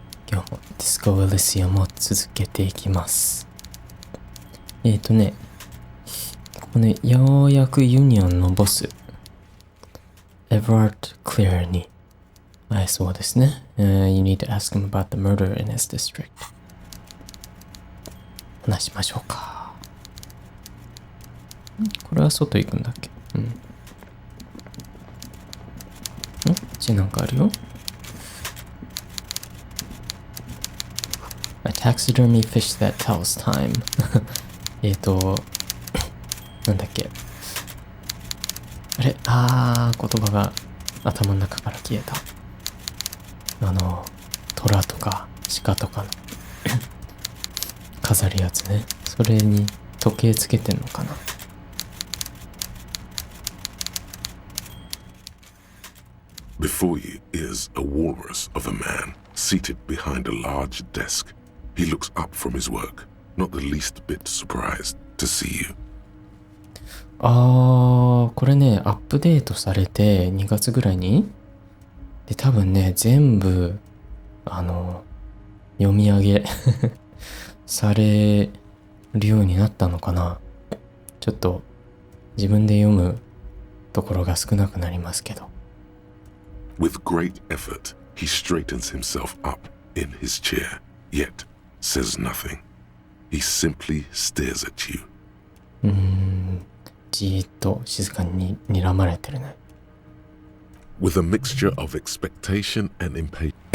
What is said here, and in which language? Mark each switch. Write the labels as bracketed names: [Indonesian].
[Japanese] 今日もディスコエリシアムを続けていきます。ここね、ようやくユニオンのボス、エヴァード・クレアに会えそうですね。 [English] You need to ask him about the murder in his district. [Japanese] 話しましょうか。これは外行くんだっけ？こっちなんかあるよ。 [English] A taxidermy fish that tells time. [Japanese] なんだっけ。あれ？言葉が頭の中から消えた。虎とか鹿とかの飾るやつね。それに時計つけてんのかな。 [English] Before you is a walrus of a man seated behind a large desk. He looks up from his work, not the least bit surprised to see you. [Japanese] これね、アップデートされて2月ぐらいにで、多分ね、全部読み上げされるようになったのかな。ちょっと自分で読むところが少なくなりますけど。 [English] With great effort, he straightens himself up in his chair, yet says nothing. He simply stares at you. [Japanese] じーっと静かに睨まれてるね。 [English] With a mixture of expectation and impatience.